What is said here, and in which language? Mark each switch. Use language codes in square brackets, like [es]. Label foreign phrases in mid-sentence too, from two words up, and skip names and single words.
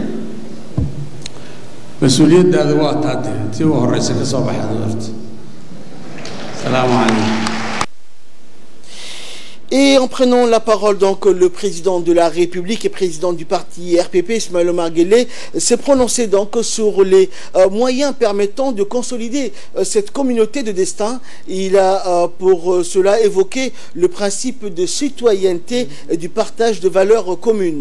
[so] mas-uuliyaddaada waa taatee tii u horeysa ka soo baxaad horta [ar] السلام عليكم. [fr] Et en prenant la parole, donc, le président de la République et président du parti RPP, Ismaël Omar Guelleh, s'est prononcé donc sur les moyens permettant de consolider cette communauté de destin. Il a pour cela évoqué le principe de citoyenneté et du partage de valeurs communes.